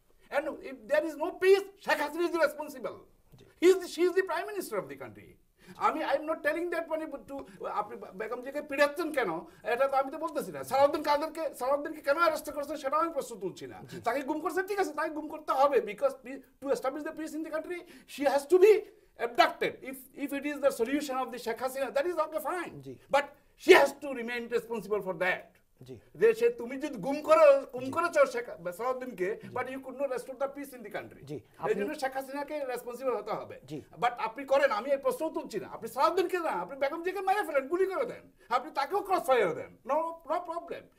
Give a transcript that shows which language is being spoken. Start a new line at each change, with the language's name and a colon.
English: And if there is no peace, Sheikh Hasina is responsible. She is the prime minister of the country. I am not telling that to
Bangla: আপনি বেগম জিয়াকে পিড়াচ্ছেন কেন, এটা তো আমি তো বলতেছি না। সালাউদ্দিনকে কেন অ্যারেস্ট করছেন সেটাও আমি প্রশ্ন তুলছি না। তাকে গুম করছে, ঠিক আছে, তাকে গুম করতে হবে,
English: Because to establish the peace in the country she has to be abducted. If it is the solution of the Sheikh Hasina, that is okay, fine.
Bangla: G.
English: But she has to remain responsible for that.
Bangla: জি যে সে তুমি যদি গুম করেছো Sheikh সালাউদ্দিনকে,
English: But you could not restore the peace in the country.
Bangla: জি, এই জন্য শেখ হাসিনাকে responsible হতে হবে। জি। বাট আপনি করেন, আমি এই প্রশ্ন তুলছি না, আপনি সালাউদ্দিনকে না, আপনি বেগম জিকে মেরে ফেলেন, গুলি করে দেন, আপনি তাকেও ক্রস ফায়ার দেন,
English: No problem.